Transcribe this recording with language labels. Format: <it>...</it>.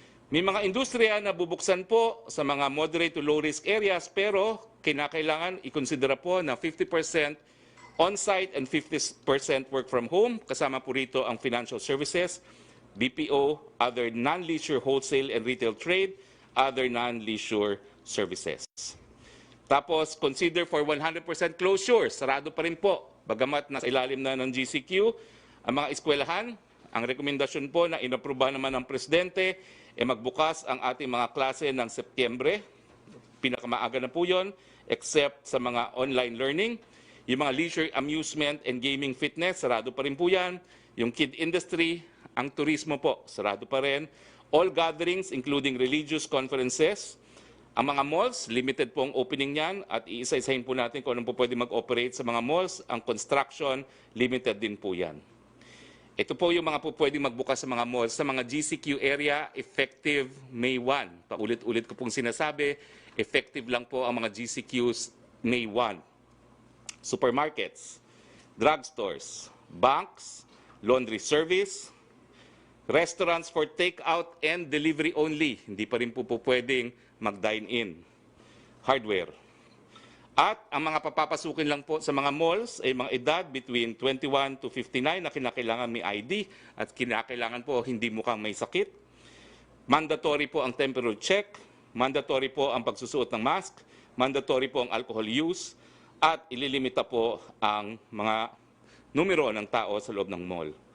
<tl>May mga industriya na bubuksan po sa mga moderate to low risk areas pero kinakailangan ikonsidera po na 50% on-site and 50% work from home. Kasama po rito ang</tl> <en>financial services, BPO, other non-leisure wholesale and retail trade, other non-leisure services. Tapos, consider for 100% closure.</en> <tl>Sarado pa rin po. Bagamat nasa ilalim na ng GCQ, ang mga eskwelahan, ang rekomendasyon po na inapruba naman ng Presidente, magbukas ang ating mga klase ng Setyembre. Pinakamaaga na po yun, except sa mga online learning. Yung mga leisure, amusement, and gaming fitness, sarado pa rin po yan. Yung kid industry, ang turismo po, sarado pa rin.</tl> <en>All gatherings, including religious conferences.</en> <tl>Ang mga malls, limited po ang opening niyan at iisa-isahin po natin kung anong po pwede mag-operate sa mga malls. Ang construction, limited din po yan. Ito po yung mga po pwede magbukas sa mga malls sa mga GCQ area effective May 1. Paulit-ulit ko pong sinasabi, effective lang po ang mga GCQs May 1.</tl> <en>supermarkets, drugstores, banks, laundry service, restaurants for take-out and delivery only.</en> <tl>Hindi pa rin po pwedeng mag-dine-in. Hardware. At ang mga papapasukin lang po sa mga malls ay mga edad between 21 to 59 na kinakailangan may ID at kinakailangan po hindi mukhang may sakit. Mandatory po ang temperature check, mandatory po ang pagsusuot ng mask, mandatory po ang alcohol use, at ililimita po ang mga numero ng tao sa loob ng mall.</tl>